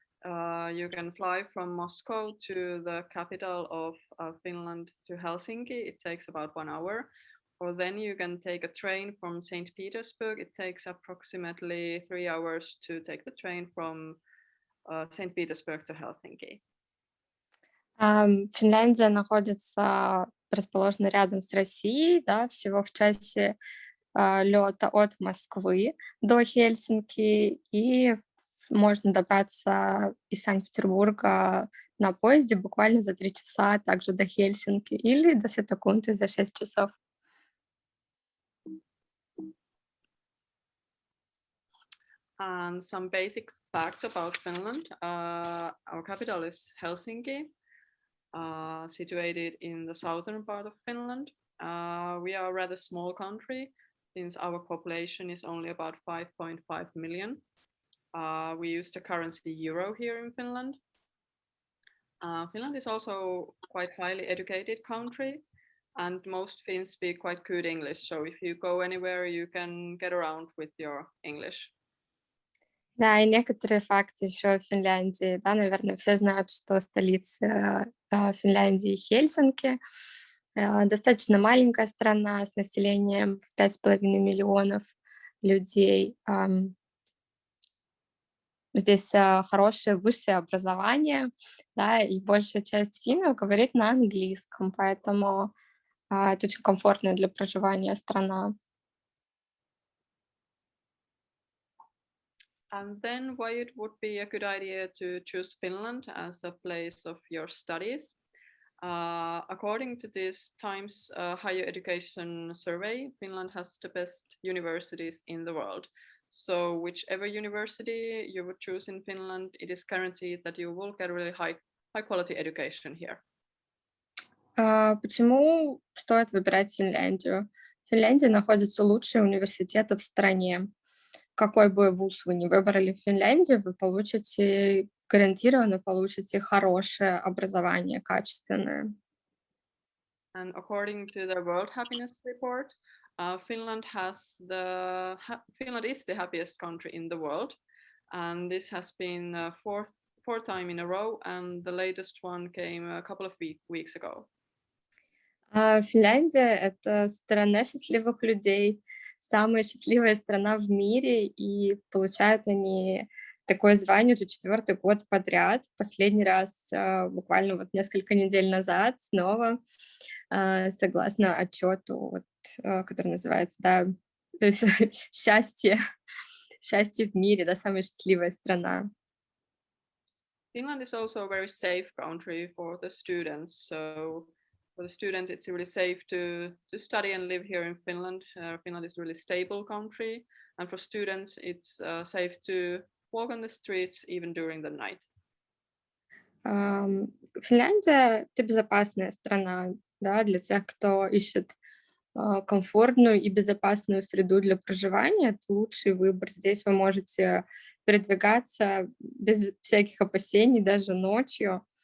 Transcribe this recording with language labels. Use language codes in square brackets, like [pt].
[en] You can fly from Moscow to the capital of Finland to Helsinki. It takes about 1 hour. Or then you can take a train from St. Petersburg. It takes approximately 3 hours to take the train from St. Petersburg to Helsinki. [ru] Финляндия расположена рядом с Россией, да, всего в часе лёта от Москвы до Хельсинки, и можно добраться из Санкт-Петербурга на поезде буквально за 3 часа, также до Хельсинки, или до Сатакунты за 6 часов. [en] And some basic facts about Finland. Our capital is Helsinki, situated in the southern part of Finland. We are a rather small country since our population is only about 5.5 million. We use the currency euro here in Finland. Finland is also quite highly educated country, and most Finns speak quite good English. So if you go anywhere, you can get around with your English. [ru] Да, и некоторые факты еще в Финляндии. Да, наверное, все знают, что столица Финляндии Хельсинки. Достаточно маленькая страна с населением в 5,5 миллионов людей. Здесь хорошее высшее образование, да, и большая часть финнов говорит на английском, поэтому это очень комфортная для проживания страна. [en] And then why it would be a good idea to choose Finland as a place of your studies. According to this Times Higher Education Survey, Finland has the best universities in the world. So whichever university you would choose in Finland, it is guaranteed that you will get really high quality education here. [ru] Почему стоит выбирать Финляндию? В Финляндии находятся лучшие университеты в стране. Какой бы вуз вы ни выбрали в Финляндии, вы гарантированно получите хорошее образование, качественное. [en] And according to the World Happiness Report, Finland is the happiest country in the world, and this has been fourth time in a row, and the latest one came a couple of weeks ago. [ru] Финляндия — это страна счастливых людей, самая счастливая страна в мире, и получают они такое звание уже 4-й год подряд. Последний раз буквально вот несколько недель назад снова, согласно отчету, который называется, да, счастье в мире, да, самая счастливая страна. [en] Finland is also a very safe country for the students. So for the students, it's really safe to study and live here in Finland. Finland is a really stable country, and for students, it's safe to walk on the streets even during the night. [ru] Финляндия — это безопасная страна, да, для тех, кто ищет комфортную и безопасную среду для проживания. Это лучший выбор. Здесь вы можете передвигаться без всяких опасений, даже ночью.